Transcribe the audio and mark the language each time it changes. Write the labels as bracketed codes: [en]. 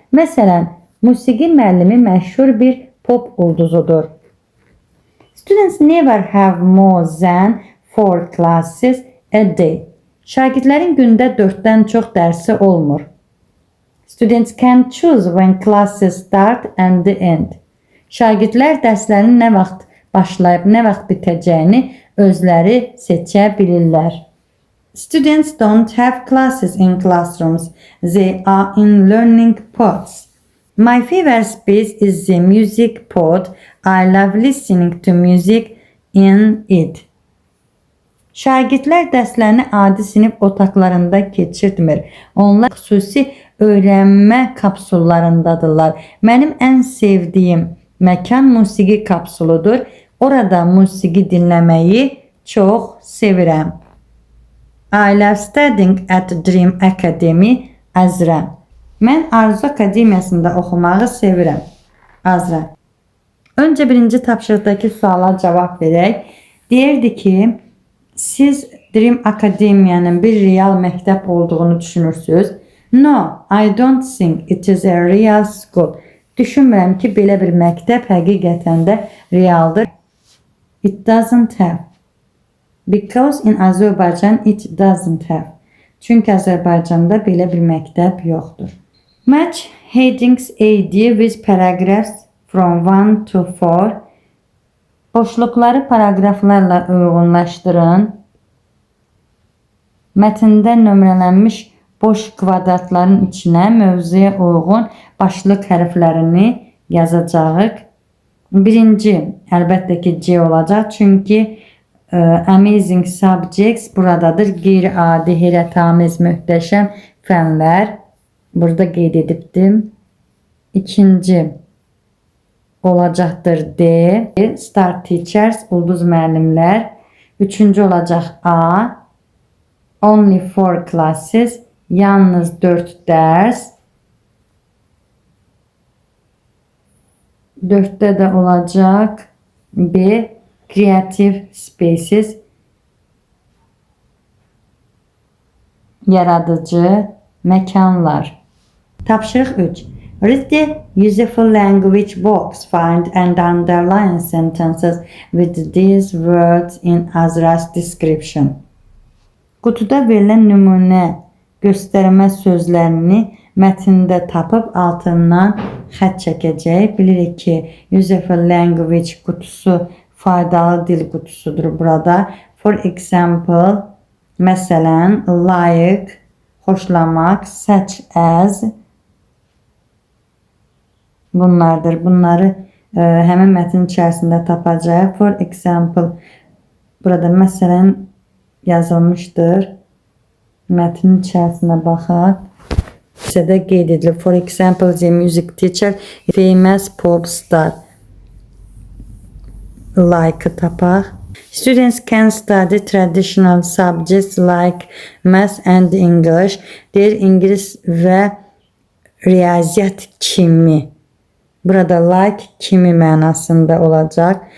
[az] Məsələn, musiqi müəllimi məşhur bir pop ulduzudur. [en] Students never have more than 4 classes a day. [az] Şagirdlərin gündə 4-dən çox dərsi olmur. [en] Students can choose when classes start and end. [az] Şagirdlər dərslərin nə vaxt başlayıb, nə vaxt bitəcəyini özləri seçə bilirlər. [en] Students don't have classes in classrooms. They are in learning pods. My favorite space is the music pod. I love listening to music in it. [az] Şagirdlər dərslərini adi sinif otaqlarında keçirtmir. Onlar xüsusi öyrənmə kapsullarındadırlar. Mənim ən sevdiyim məkan musiqi kapsuludur. Orada musiqi dinləməyi çox sevirəm. [en] I love studying at Dream Academy, Azra. [az] Mən Arzu Akademiyasında oxumağı sevirəm. Azra. Öncə birinci tapşırıqdakı suala cavab verək. Deyirdi ki, siz Dream Akademiyanın bir real məktəb olduğunu düşünürsünüz. [en] No, I don't think it is a real school. [az] Düşünmürəm ki, belə bir məktəb həqiqətən də realdır. [en] It doesn't have. Because in Azerbaijan it doesn't have. [az] Çünki Azərbaycanda belə bir məktəb yoxdur. [en] Match headings AD with paragraphs from 1 to 4. [az] Boşluqları paraqraflarla uyğunlaşdırın. Mətndə nömrələnmiş boş kvadratların içinə mövzuya uyğun başlıq hərflərini yazacağıq. Birinci, əlbəttə ki, C olacaq. Çünki Amazing subjects buradadır. Qeyri-adi, heyrətamiz, möhtəşəm fənlər. Burada qeyd edibdim. İkinci olacaqdır D. [en] Star teachers, ulduz müəllimlər. [az] Üçüncü olacaq A. Only 4 classes, yalnız 4 dərs. 4'te de olacak B. [en] Creative spaces, yaradıcı mekanlar. Tapşırıq 3. Read the useful language box. Find and underline sentences with these words in Azra's description. [az] Qutuda verilən nümunə göstərmə sözlərini mətndə tapıb altından xətt çəkəcək. Bilirik ki, useful language qutusu faydalı dil qutusudur burada. [en] For example, məsələn, like, xoşlamaq, such as bunlardır. [az] Bunları həmin mətnin içərisində tapacaq. For example, burada məsələn yazılmışdır. Mətnin içərisinə baxaq. Bizə qeyd edilir. [en] For example, the music teacher, famous pop star. Like tapaq. Students can study traditional subjects like math and English. [az] Deyir, İngilis və riyaziyyat kimi. Burada like kimi mənasında olacaq.